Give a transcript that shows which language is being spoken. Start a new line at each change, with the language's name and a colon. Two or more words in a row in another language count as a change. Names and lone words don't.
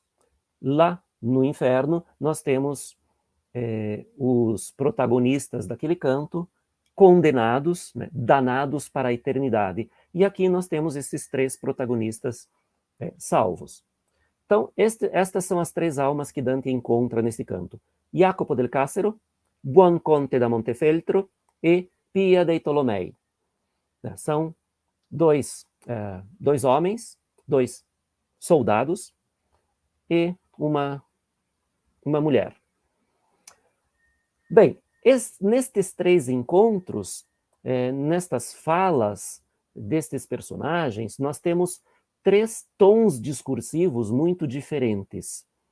Portuguese: Lá no inferno, nós temos os protagonistas daquele canto condenados, né, danados para a eternidade. E aqui nós temos esses três protagonistas salvos. Então, estas são as três almas que Dante encontra nesse canto: Jacopo del Cassero, Buon Conte da Montefeltro e Pia dei Tolomei. São dois homens, dois soldados e uma mulher. Bem, nestes três encontros, nestas falas destes personagens, nós temos três tons discursivos muito diferentes.